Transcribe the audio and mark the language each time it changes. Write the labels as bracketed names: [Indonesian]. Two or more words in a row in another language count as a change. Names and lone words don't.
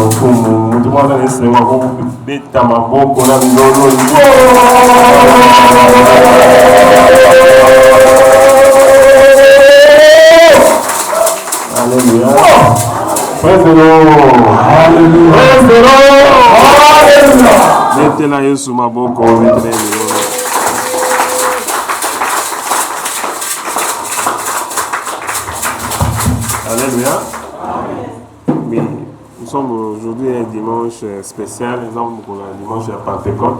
[French] Alléluia. [English] Praise the Lord. Alléluia. Praise the Lord. [Lingala] Alléluia. [French] Mettez-la [Lingala] Yesu maboko. [French] Alléluia. Oui, nous sommes aujourd'hui un dimanche spécial, exemple pour le dimanche de Pentecôte.